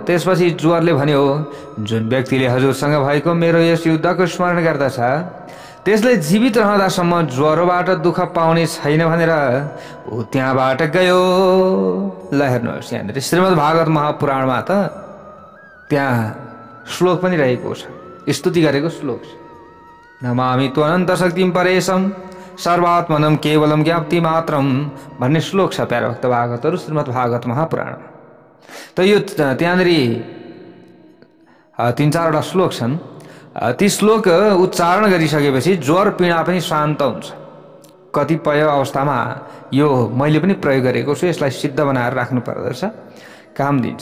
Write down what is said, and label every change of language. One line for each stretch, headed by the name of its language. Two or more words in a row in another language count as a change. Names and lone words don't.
Nepali: त्यसपछि ज्वरले भन्यो, जुन व्यक्तिले हजुरसँग भएको मेरो यस युद्धको स्मरण गर्दछ त्यसले जीवित रहँदासम्म ज्वरोबाट दुःख पाउने छैन भनेर ऊ त्यहाँबाट गयो। ल हेर्नुहोस्, यहाँनिर श्रीमद् भागवत महापुराणमा त त्यहाँ श्लोक पनि रहेको छ, स्तुति गरेको श्लोक छ।
Sanskrit: नमामि त्वनन्त शक्तिम परेशम सर्वात्मनम केवलम ज्ञाप्ति मात्रम
Nepali: भन्ने श्लोक छ प्यारा भक्त भागवतहरू श्रीमद् भागवत महापुराणमा। त यो त्यहाँनिर 3-4वटा श्लोक छन्। ती श्लोक उच्चारण गरिसकेपछि ज्वर पीडा पनि शान्त हुन्छ। कतिपय अवस्थामा यो मैले पनि प्रयोग गरेको छु, यसलाई सिद्ध बनाएर राख्नु पर्दछ, काम दिन्छ।